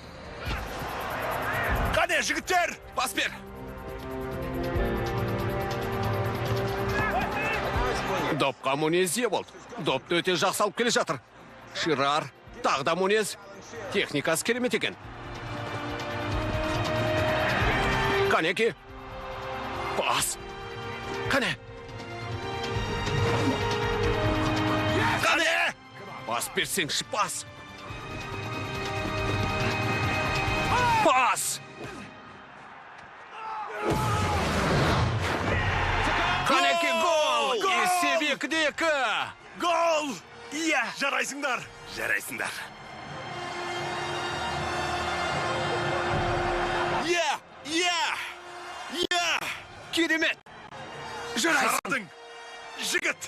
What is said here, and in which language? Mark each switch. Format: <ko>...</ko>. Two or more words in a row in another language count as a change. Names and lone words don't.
<kk>Қане, жігіттер, Пас бер. Допқа Мунез ие болды. Допты өте жақсы алып келе жатыр. Ширар, тағы да Мунез. Техникасы керемет екен. Канеки. Пас. Кане. Кане. Пас берсеңші, пас. Пас. Канеки гол. Есеп 2-2. гол! Иә, жарайсыңдар. Жарайсыңдар. Керемет. Жарайсың. Жарадың. Жігіт.</kk>